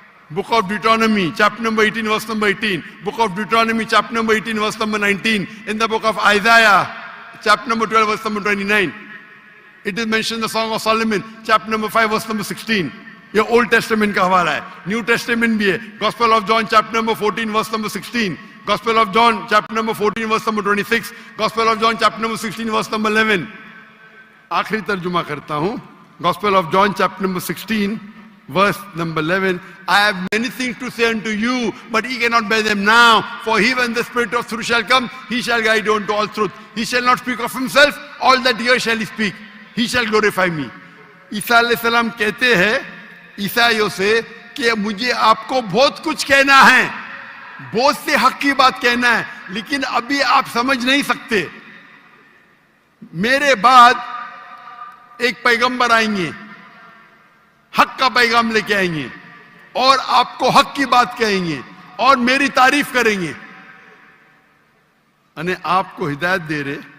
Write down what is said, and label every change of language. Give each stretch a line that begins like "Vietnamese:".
English: Book of Deuteronomy chapter number 18 verse number 18, book of Deuteronomy chapter number 18 verse number 19, in the book of Isaiah chapter number 12 verse number 29, it is mention the song of Solomon chapter number 5 verse number 16।
Hindi: ये old testament का हवाला है, new testament भी है।
English: Gospel of John chapter number 14 verse number 16, gospel of John chapter number 14 verse number 26, gospel of John chapter number 16 verse number 11।
Hindi: आखिरी तर्जुमा करता हूं,
English: Gospel of John chapter number 16 verse number 11, I have many things to say unto you, but ye cannot bear them now. For he, when the Spirit of truth shall come, he shall guide you unto all truth. He shall not speak of himself, all that here shall he speak. He shall glorify me.
Hindi: ईसा अलैहिस्सलाम कहते हैं ईसाइयों से कि मुझे आपको बहुत कुछ कहना है, बहुत से हक की बात कहना है, लेकिन अभी आप समझ नहीं सकते। मेरे बाद एक पैगंबर आएंगे, हक का पैगाम लेके आएंगे और आपको हक की बात कहेंगे और मेरी तारीफ करेंगे, अने आपको हिदायत दे रहे।